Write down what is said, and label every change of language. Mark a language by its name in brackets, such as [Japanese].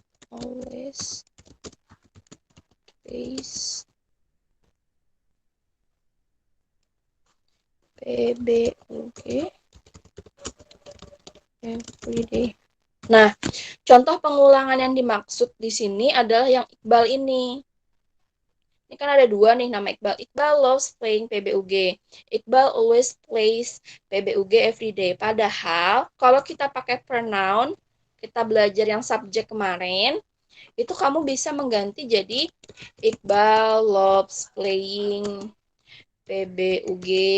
[English] Always plays PBUG every day. [Indonesian] Nah, contoh pengulangan yang dimaksud di sini adalah yang Iqbal ini. Ini kan ada dua nih nama Iqbal. [English] Iqbal loves playing PBUG. Iqbal always plays PBUG every day. [Indonesian] Padahal kalau kita pakai pronoun, kita belajar yang subjek kemarin, itu kamu bisa mengganti jadi [English] Iqbal loves playing PBUG.